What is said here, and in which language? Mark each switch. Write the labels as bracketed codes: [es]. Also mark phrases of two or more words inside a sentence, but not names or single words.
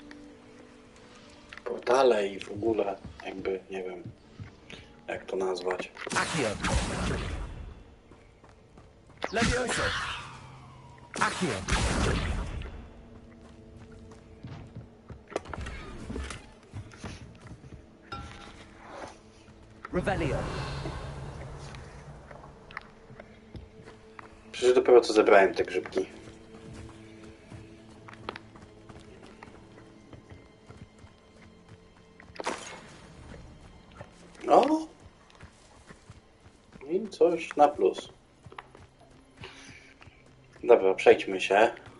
[pl] portale i w ogóle, jakby, nie wiem, jak to nazwać. Accio. Levioso. Accio. Revelio. Przecież dopiero co zebrałem te grzybki. O! I coś na plus. Dobra, przejdźmy się.